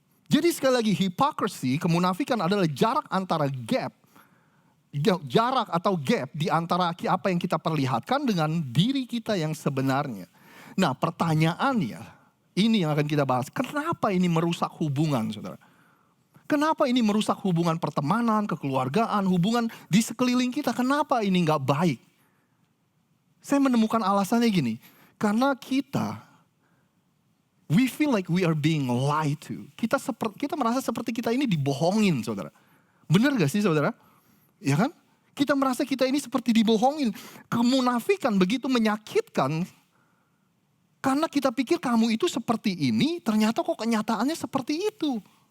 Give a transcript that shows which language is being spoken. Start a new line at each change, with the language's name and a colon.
Indonesian: Jadi sekali lagi hypocrisy, kemunafikan adalah jarak antara jarak atau gap di antara apa yang kita perlihatkan dengan diri kita yang sebenarnya. Nah pertanyaannya, ini yang akan kita bahas. Kenapa ini merusak hubungan saudara? Kenapa ini merusak hubungan pertemanan, kekeluargaan, hubungan di sekeliling kita? Kenapa ini nggak baik? Saya menemukan alasannya gini. Karena
English: we feel like we are being lied to.
Indonesian: Kita merasa seperti kita ini dibohongin saudara. Benar gak sih saudara? Ya kan? Kita merasa kita ini seperti dibohongin. Kemunafikan begitu menyakitkan. Karena kita pikir kamu itu seperti ini, ternyata kok kenyataannya seperti itu.